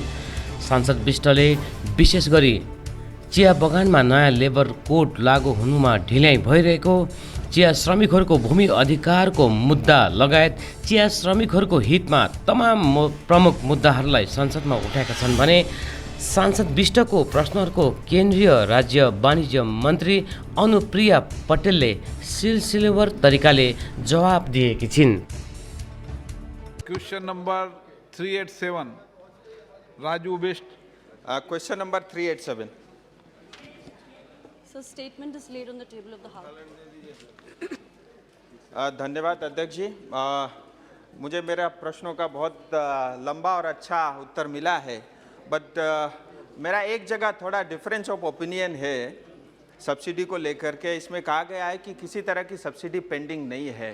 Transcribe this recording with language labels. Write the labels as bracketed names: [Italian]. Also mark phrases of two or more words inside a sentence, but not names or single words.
[Nepali] सांसद विष्टले विशेष गरी चिया बगानमा नयाँ लेबर कोड लागू हुनुमा ढिल्याइ भइरहेको, चिया श्रमिकहरूको भूमि अधिकारको मुद्दा लगायत चिया श्रमिकहरूको हितमा तमाम प्रमुख मुद्दाहरूलाई संसदमा उठाएका छन् भने सांसद विष्टको प्रश्नहरूको केन्द्रीय राज्य वाणिज्य मन्त्री अनुप्रिया पटेलले सिलसिलेवार तरिकाले जवाब दिएकी छिन्। [English] question number 387 राजू बिष्ट। Question number 387. So statement is laid on the table of the House. [Hindi] धन्यवाद अध्यक्ष जी। मुझे मेरा प्रश्नों का बहुत लंबा और अच्छा उत्तर मिला है, बट मेरा एक जगह थोड़ा [English] difference of opinion [Hindi] है सब्सिडी को लेकर के। इसमें कहा गया है कि किसी तरह की सब्सिडी पेंडिंग नहीं है।